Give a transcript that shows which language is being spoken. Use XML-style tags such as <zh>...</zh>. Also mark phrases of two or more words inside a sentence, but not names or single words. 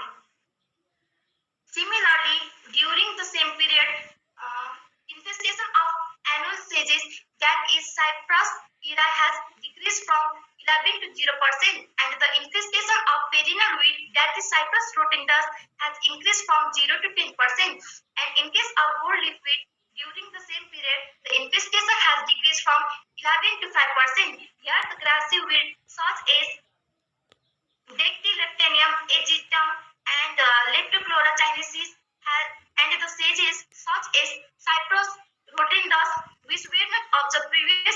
<en>Similarly, during the same period, infestation of annual sedges, that is Cyprus ira, has decreased from 11 to 0%, and the infestation of perennial weed, that is Cyprus rotundus, has increased from 0 to 10%. And in case of broadleaf weed, during the same period, the infestation has decreased from 11 to 5%. Here, the grassy weed such as Dactylocanium aegyptium and Leptoclora chinesis and the sedges such as Cyprus rotundus, which were not observed previously.</en>